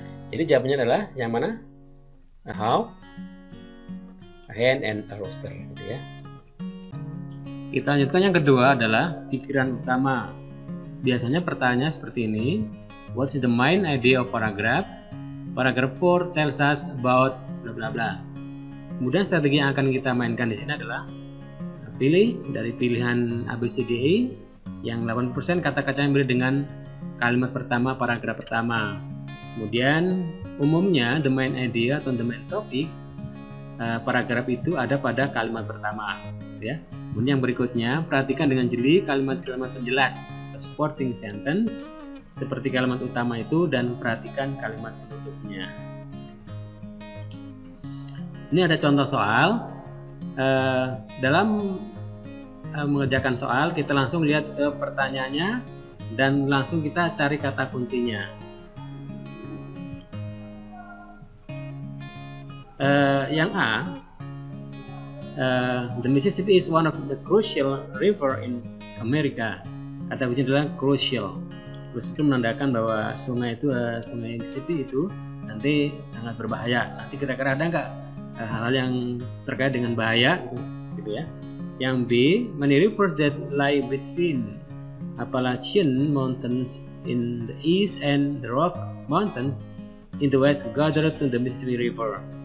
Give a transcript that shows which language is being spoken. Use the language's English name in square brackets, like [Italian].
[Indonesian] Jadi jawabannya adalah yang mana? [English] A hawk, a hen, and a rooster [Indonesian] gitu ya. Kita lanjutkan yang kedua adalah pikiran utama. Biasanya pertanyaan seperti ini. [English] What's the main idea of paragraph? Paragraph 4 tells us about bla bla bla. [Indonesian] Kemudian strategi yang akan kita mainkan di sini adalah pilih dari pilihan ABCDE yang 80% kata-kata yang beri dengan kalimat pertama paragraf pertama. Kemudian umumnya [English] the main idea [Indonesian] atau [English] the main topic [Indonesian] paragraf itu ada pada kalimat pertama ya. Kemudian yang berikutnya perhatikan dengan jeli kalimat-kalimat penjelas supporting sentence seperti kalimat utama itu dan perhatikan kalimat penutupnya. Ini ada contoh soal. dalam mengerjakan soal kita langsung lihat ke pertanyaannya dan langsung kita cari kata kuncinya. Yang A, [English] the Mississippi is one of the crucial river in America. [Indonesian] Kata kuncinya adalah crucial. Terus itu menandakan bahwa sungai itu, sungai Mississippi itu nanti sangat berbahaya. Nanti kira-kira ada nggak hal-hal yang terkait dengan bahaya gitu ya. Yang B, [English] many rivers that lie between Appalachian Mountains in the east and the Rock Mountains in the west gather to the Mississippi River.